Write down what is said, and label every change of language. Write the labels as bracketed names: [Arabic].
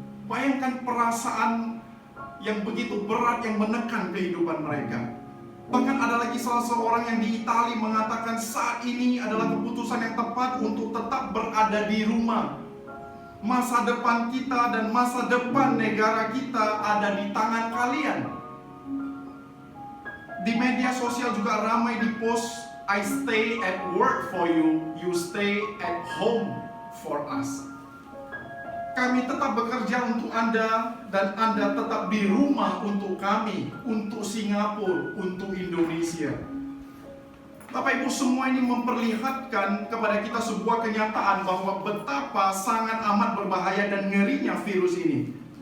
[Indonesian] Bayangkan perasaan yang begitu berat yang menekan kehidupan mereka. Bahkan ada lagi salah seorang yang di Italia mengatakan saat ini adalah keputusan yang tepat untuk tetap berada di rumah. Masa depan kita dan masa depan negara kita ada di tangan kalian. Di media sosial juga ramai di-post, [English] I stay at work for you, you stay at home for us. [Indonesian] Kami tetap bekerja untuk Anda dan Anda tetap di rumah untuk kami, untuk Singapura, untuk Indonesia. Bapak Ibu, semua ini memperlihatkan kepada kita sebuah kenyataan bahwa betapa sangat amat berbahaya dan ngerinya virus ini.